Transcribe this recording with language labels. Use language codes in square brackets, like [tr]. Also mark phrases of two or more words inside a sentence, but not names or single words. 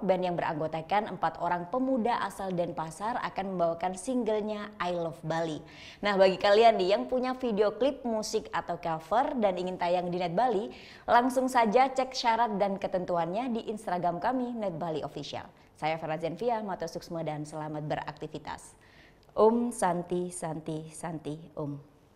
[id] Band yang beranggotakan 4 orang pemuda asal Denpasar akan membawakan singlenya I Love Bali. Nah, bagi kalian nih yang punya video klip musik atau cover dan ingin tayang di Net Bali, langsung saja cek syarat dan ketentuannya di Instagram kami Net Bali Official. Saya Farah Zenvia, [ban] matur suksma [id] dan selamat beraktivitas. [sa] Om Santi Santi Santi Om.